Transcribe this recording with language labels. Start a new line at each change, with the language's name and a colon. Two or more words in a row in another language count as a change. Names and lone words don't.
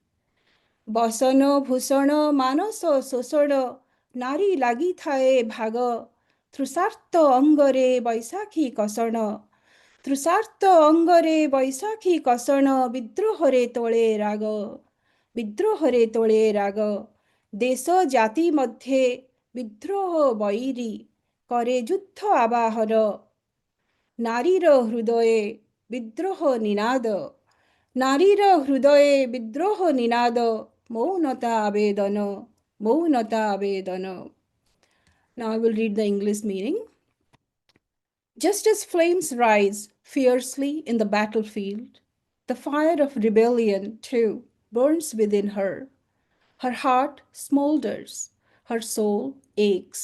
Odia: ବସନ ଭୂଷଣ ମାନସ ଶୋଷଣ ନାରୀ ଲାଗିଥାଏ ଭାଗ ତୃଷାର୍ତ୍ତ ଅଙ୍ଗରେ ବୈଶାଖୀ କଷଣ ତୃଷାର୍ତ୍ତ ଅଙ୍ଗରେ ବୈଶାଖୀ କଷଣ ବିଦ୍ରୋହରେ ତୋଳେ ରାଗ ବିଦ୍ରୋହରେ ତୋଳେ ରାଗ ଦେଶ ଜାତି ମଧ୍ୟରେ ବିଦ୍ରୋହ ବୈରୀ करे ଯୁଦ୍ଧ ଆବାହର ନାରୀର ହୃଦये ବିଦ୍ରୋହ ନିନାଦ ନାରୀର ହୃଦये ବିଦ୍ରୋହ ନିନାଦ ମୌନତା ଆବେଦନ ମୌନତା ଆବେଦନ
English: Now I will read the English meaning. Just as flames rise fiercely in the battlefield, the fire of rebellion too burns within her. Her heart smolders, her soul aches.